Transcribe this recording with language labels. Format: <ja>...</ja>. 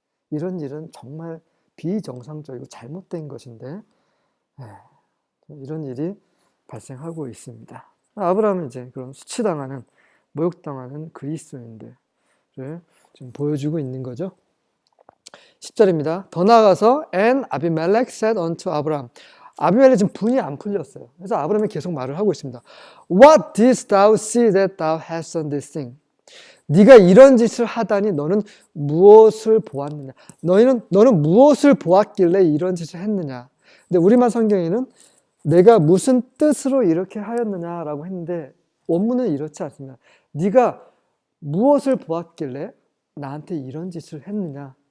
<ko>이런 일은 정말 비정상적이고 잘못된 것인데 이런 일이 발생하고 있습니다. 아브라함은 이제 그런 수치당하는 모욕당하는 그리스도인들을 지금 보여주고 있는 거죠. 10절입니다. 더 나아가서</ko> <en>and Abimelech said unto Abraham.</en> <ko>아비멜렉 지금 분이 안 풀렸어요. 그래서 아브라함이 계속 말을 하고 있습니다.</ko> <en>What didst thou see that thou hast done this thing?</en> <ko>네가 이런 짓을 하다니 너는 무엇을 보았느냐? 너는 무엇을 보았길래 이런 짓을 했느냐? 근데 우리말 성경에는 내가 무슨 뜻으로 이렇게 하였느냐라고 했는데 원문은 이렇지 않습니다. 네가 무엇을 보았길래 나한테 이런 짓을 했느냐?</ko>